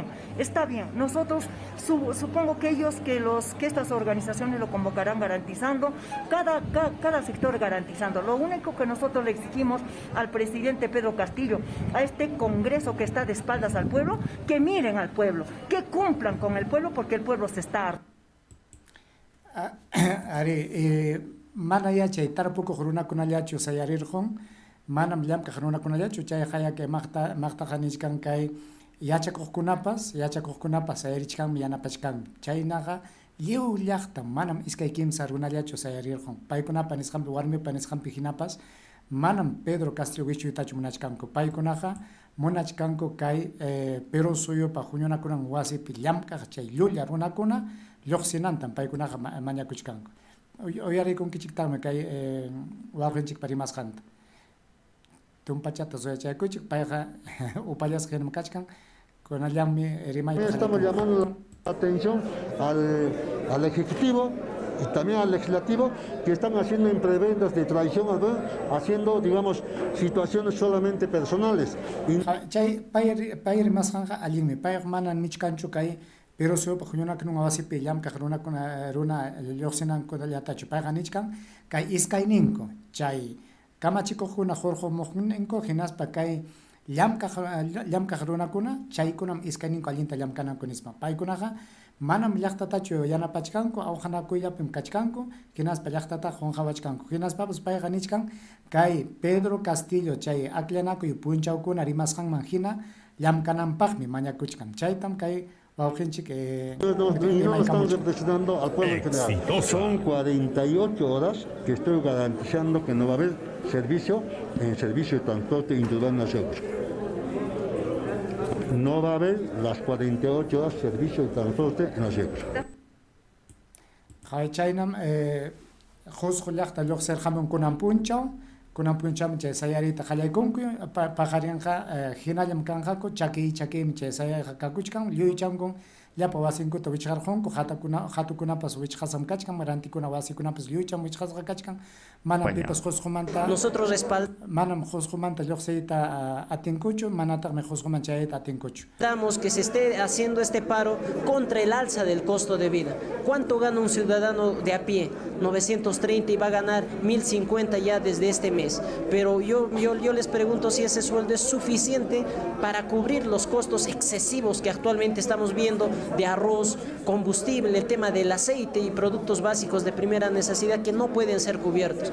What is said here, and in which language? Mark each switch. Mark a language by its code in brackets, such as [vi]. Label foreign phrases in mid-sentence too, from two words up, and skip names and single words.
[es] Nosotros supongo que que estas organizaciones lo convocarán garantizando, cada sector garantizando. Lo único que nosotros le exigimos al presidente Pedro Castillo, a este Congreso que está de espaldas al pueblo, que miren al pueblo, que cumplan con el pueblo, porque el pueblo se está harto. [qu] Mana ya chay tarpuko juruna kunallachu sayarirjon, manam llamka juruna kunallachu chay [es] haya que [qu] magta janishkan kay yachakuqkunapas sayarichkan yanapachkan chaynaqa lliw llaqta manam iskay kimsa runallachu sayarirjon paykunapa nisqanpi warmipa nisqanpi hinapas manam Pedro Castillo wichuytachu munachkanku paykunaqa munachkanku kay Perú suyupa huñunakunan wasipi llamkaq chay llulla runakuna lluqsinantan paykunaqa mañakuchkanku uyariykunkichiktaqmi kay wawqinchik parimasqanta tumpachata suyachaykuchik payqa upallasqa hinam kachkan kunallanmi rimayta. [es] Estamos llamando la atención al Ejecutivo y también al Legislativo, que están haciendo imprebendas de traición, haciendo, digamos, situaciones solamente personales. [qu] Chay pay rimasqanqa allinmi payqa manan nichkanchu kay Pero suyupa huñunakunan wasipi llamkaq runa lluqsinankudallatachu payqa nichkan kay iskayninku chay kamachikuqkuna hurqumuqninku hinaspa kay llamkaq runakuna chaykunam iskayninku allinta llamkananku nispa paykunaqa manam llaqtatachu yanapachkanku awqanakuyllapim kachkanku hinaspa llaqtata qunqawachkanku hinaspapas payqa nichkan kay Pedro Castillo chay akllanakuy punchawkuna rimasqanman hina llamkananpaqmi mañakuchkan chaytam kay [es] no estamos representando al pueblo en general. Son 48 horas que estoy garantizando que no va a haber servicio de transporte individual nacional. No va a haber las 48 horas servicio de transporte en la ciudad. [qu] Chaynam juzgo llaqta lluqsirqamun kunan punchaw chay sayarita qallaykunku paqarinqa hinallam kanqaku chakiymi chay sayayqa kakuchkan lluychankun llapa wasinkuta wichqarqunku hatukunapas wichqasam kachkan rantikuna wasikunapas lluycham wichqasqa kachkan manam pipas juzgumanta manam juzgumanta lluqsiyta atinkuchu manataqmi juzguman chayta atinkuchu. [es] Damos que se esté haciendo este paro contra el alza del costo de vida. ¿Cuánto gana un ciudadano de a pie? 930 y va a ganar 1050 ya desde este mes. Pero yo les pregunto si ese sueldo es suficiente para cubrir los costos excesivos que actualmente estamos viendo de arroz, combustible, el tema del aceite y productos básicos de primera necesidad que no pueden ser cubiertos.